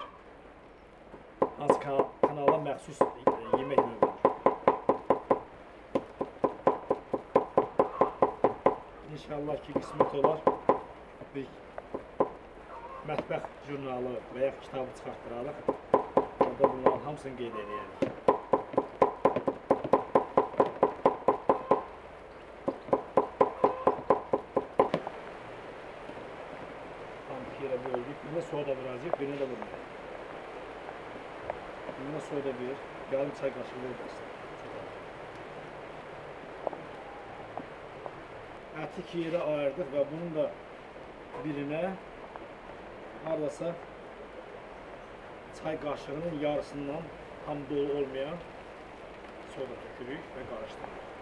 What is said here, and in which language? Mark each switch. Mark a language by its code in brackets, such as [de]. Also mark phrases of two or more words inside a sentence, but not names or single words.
[az] Hansı kanala məxsus yemək növüdür. İnşallah ki, qismət olar bir mətbəx jurnalı və ya kitabı çıxartdırarıq. Orada bunların hamısını qeyd edəyək. [tr] Birine soda vuracak, birine de vurmayacak. Birine soda bir, yarım çay kaşığı vurmasın. [az] Əti iki yerə ayırdık və bunun da birinə haradasa çay kaşığının yarısından tam dolu olmayan soda tökürük və qarışdırırıq.